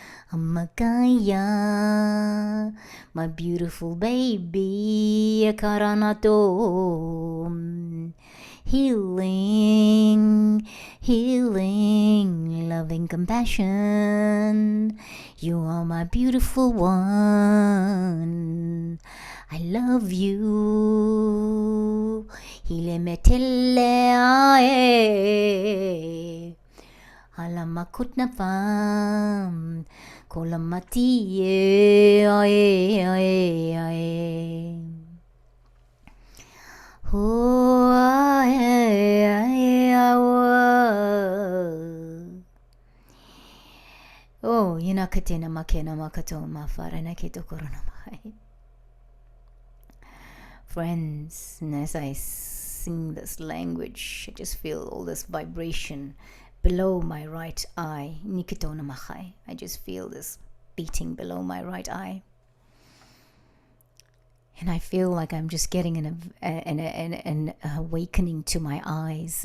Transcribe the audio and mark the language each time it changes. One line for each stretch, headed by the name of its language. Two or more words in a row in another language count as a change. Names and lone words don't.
English: Amakaya, my beautiful baby, Karanato. Healing, healing, loving compassion. You are my beautiful one. I love you. Hilemetele ae. Alamakutna fam. Kolamati ae ae ae. Oh, yinakatena makena makato mafarana kito koronamai. Friends, and as I sing this language, I just feel all this vibration below my right eye. Nikitona machai. I just feel this beating below my right eye. And I feel like I'm just getting an awakening to my eyes.